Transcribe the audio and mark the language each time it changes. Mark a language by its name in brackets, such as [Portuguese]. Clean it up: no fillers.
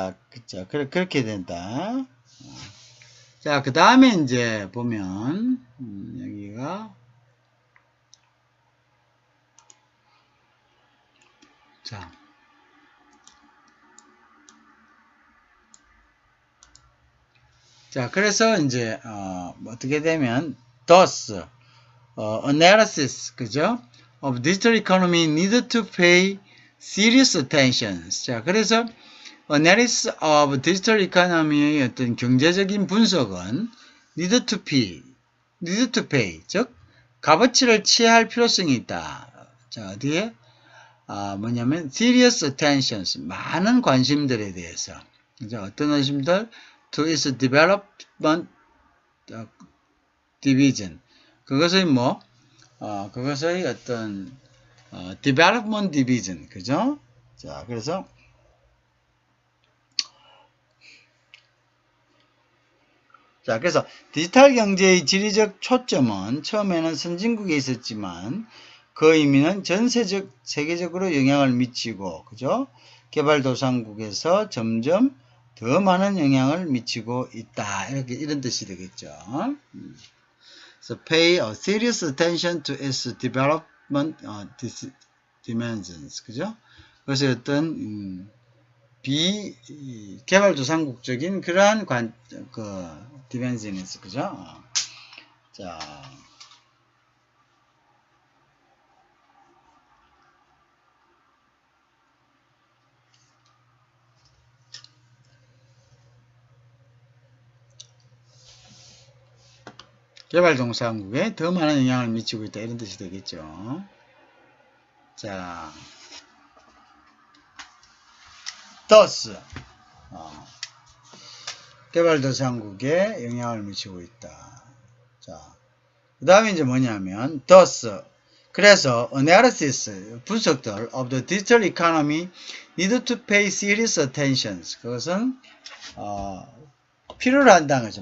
[Korean] 그쵸. 그렇게 된다. 자, 그 다음에 이제 보면 여기가 자, 그래서 이제 어떻게 되면 [English] thus analysis [Korean] 그죠? [English] of digital economy needed to pay serious attention. [Korean] 자, 그래서 [English] analysis of digital economy [Korean] 의 어떤 경제적인 분석은 [English] need to pay [Korean] 즉 값어치를 취할 필요성이 있다. 자, 어디에? 뭐냐면 [English] serious attentions [Korean] 많은 관심들에 대해서 그죠? 어떤 관심들? [English] to its development division [Korean] 그것의 그것의 어떤 [English] development division 그죠? [Korean] 자, 그래서 디지털 경제의 지리적 초점은 처음에는 선진국에 있었지만 그 의미는 세계적으로 영향을 미치고, 그죠? 개발도상국에서 점점 더 많은 영향을 미치고 있다. 이런 뜻이 되겠죠. [English] So pay a serious attention to its development dimensions. [Korean] 그죠? 그래서 어떤, 개발도상국적인 그러한 dimensions. 그죠? 자. 개발도상국에 더 많은 영향을 미치고 있다. 이런 뜻이 되겠죠. 자, thus, 개발도상국에 영향을 미치고 있다. 자, 그 다음에 이제 뭐냐면, [English] thus, [Korean] 그래서 [English] analysis, [Korean] 분석들 [English] of the digital economy need to pay serious attention. [Korean] 그것은 필요로 한다는 거죠.